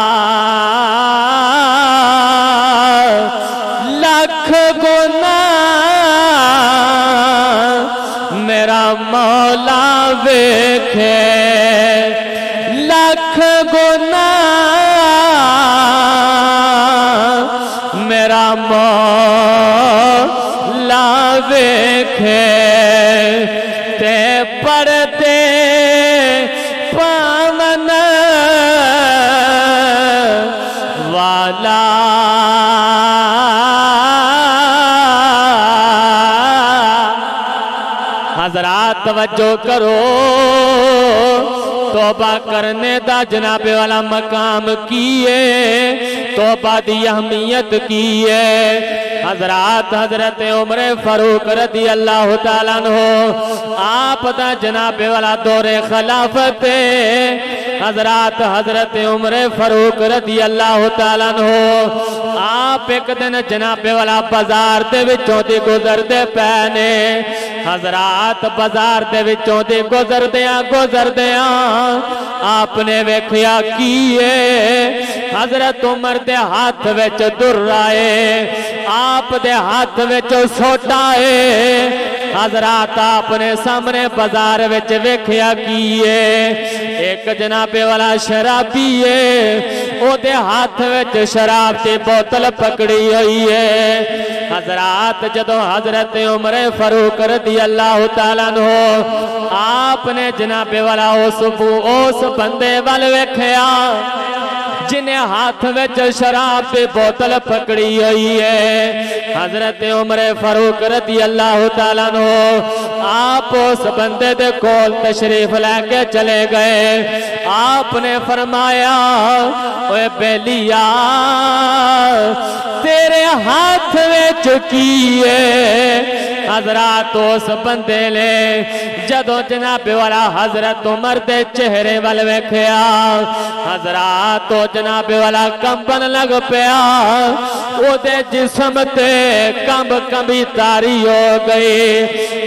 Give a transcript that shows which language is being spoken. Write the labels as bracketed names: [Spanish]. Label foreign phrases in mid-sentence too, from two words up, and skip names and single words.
[Punjabi] لکھ گناہ میرا مولا ویکھے، لکھ گناہ میرا مولا ویکھے تے پردے پاون والا. حضرات توجہ کرو، توبہ کرنے دا جناب والا مقام کی اے، توبہ دی اہمیت کی ہے. حضرات حضرت عمر فاروق [Arabic] رضي الله تعالى عنه [Punjabi] آپ دا جناب والا دور خلافت حضرات حضرت عمر فاروق [Arabic] رضي الله تعالى عنه [Punjabi] آپ اک دن جناب والا بازار دے وچوں دی گزردے پئے نے. حضرات بازار دے وچوں دی گزردیاں آپ نے ویکھیا کہ حضرت عمر دے ہتھ وچ درہ ہے، آپ دے ہتھ وچ سوٹا ہے. حضرات آپ نے سامنے بازار وچ ویکھیا کہ اک جناب والا شرابی ہے، اوہدے ہتھ وچ شراب کی بوتل پکڑی ہوئی ہے. حضرات جدوں حضرت عمر فاروق [Arabic] رضي الله تعالى عنه [Punjabi] آپ نے جناب والا اس بندے وال ویکھیا جنہے ہتھ وچ شراب کی بوتل پکڑی ہوئی ہے. حضرت عمر فاروق [Arabic] رضي الله تعالى عنه [Punjabi] آپ اس بندے دے کول تشریف لے کے چلے گئے. آپ نے فرمایا اوئے بیلیا تیرے ہتھ وچ کی ہے. حضرات اس بندے نے جدوں جناب والا حضرت عمر دے چہرے وال ویکھیا حضرات تو جناب والا کمبن لگ پیا، اوہدے جسم تے کمبنی طاری ہو گئی.